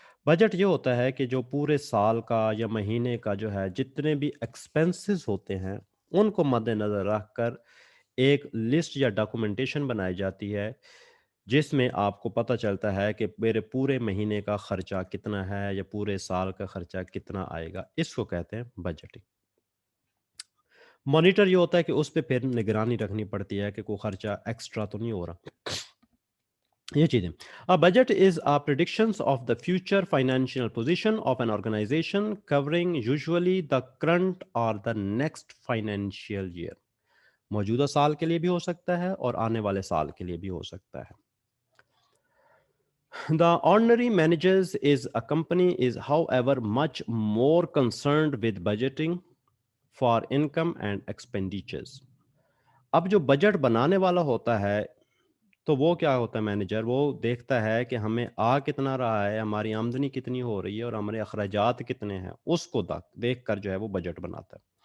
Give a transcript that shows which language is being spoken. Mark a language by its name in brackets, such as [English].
[Urdu] Budget یہ ہوتا ہے کہ جو پورے سال کا یا مہینے کا جو ہے جتنے بھی ایکسپنسز ہوتے ہیں ان کو مد نظر رکھ کر ایک لسٹ یا ڈاکومنٹیشن بنائی جاتی ہے جس میں آپ کو پتہ چلتا ہے کہ میرے پورے مہینے کا خرچہ کتنا ہے یا پورے سال کا خرچہ کتنا آئے گا. اس کو کہتے ہیں بجٹنگ. مانیٹر یہ ہوتا ہے کہ اس پہ پھر نگرانی رکھنی پڑتی ہے کہ کوئی خرچہ ایکسٹرا تو نہیں ہو رہا. یہ چیزیں. [English] A budget is a predictions of the future financial position of an organization covering usually the current or the next financial year. [Urdu] موجودہ سال کے لیے بھی ہو سکتا ہے اور آنے والے سال کے لیے بھی ہو سکتا ہے. [English] The ordinary managers is a company is however much more concerned with budgeting for income and expenditures. [Urdu] اب جو بجٹ بنانے والا ہوتا ہے تو وہ کیا ہوتا ہے مینیجر، وہ دیکھتا ہے کہ ہمیں آ کتنا رہا ہے، ہماری آمدنی کتنی ہو رہی ہے اور ہمارے اخراجات کتنے ہیں، اس کو دیکھ کر جو ہے وہ بجٹ بناتا ہے.